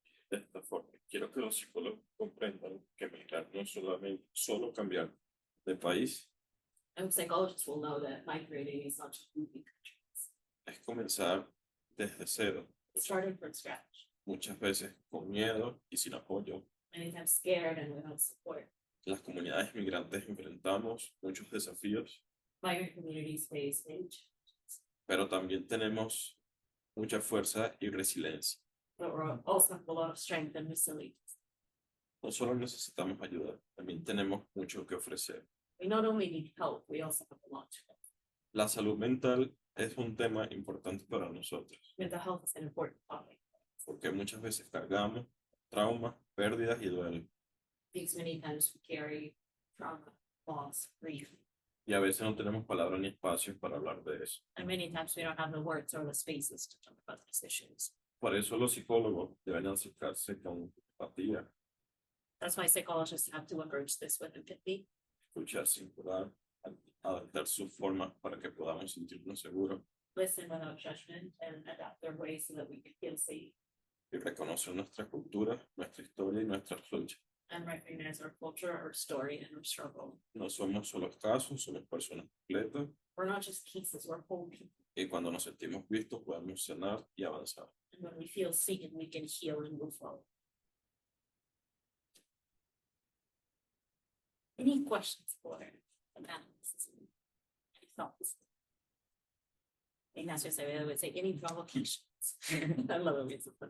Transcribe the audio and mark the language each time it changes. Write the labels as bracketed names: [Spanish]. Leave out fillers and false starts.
[Spanish] De esta forma, quiero que los psicólogos comprendan que migrar no es solamente solo cambiar de país. [English] And psychologists will know that migrating is not just moving countries. [Spanish] Es comenzar desde cero. [English] Starting from scratch. [Spanish] Muchas veces con miedo y sin apoyo. [English] Many times scared and without support. [Spanish] Las comunidades migrantes enfrentamos muchos desafíos. [English] Migrant communities face many challenges. [Spanish] Pero también tenemos mucha fuerza y resiliencia. [English] But we also have a lot of strength and resilience. [Spanish] No solo necesitamos ayuda, también tenemos mucho que ofrecer. [English] We not only need help, we also have a lot to help. [Spanish] La salud mental es un tema importante para nosotros. [English] Mental health is an important topic. [Spanish] Porque muchas veces cargamos traumas, pérdidas y duelo. [English] Because many times we carry trauma, loss, grief. [Spanish] Y a veces no tenemos palabras ni espacios para hablar de eso. [English] And many times we don't have the words or the spaces to talk about these issues. [Spanish] Por eso los psicólogos deben acercarse con empatía. [English] That's why psychologists have to approach this with empathy. [Spanish] Escuchar sin curar, adaptar sus formas para que podamos sentirnos seguros. [English] Listen without judgment and adapt their ways so that we can feel safe. [Spanish] Y reconocer nuestra cultura, nuestra historia y nuestras luchas. [English] And recognize our culture, our story, and our struggle. [Spanish] No somos solo casos, somos personas completas. [English] We're not just pieces, we're whole people. [Spanish] Y cuando nos sentimos vistos, podemos sanar y avanzar. [English] And when we feel seen, we can heal and move forward. Any questions for the panelists? Any thoughts? Ignacio Acevedo would say, any provocations? I love it.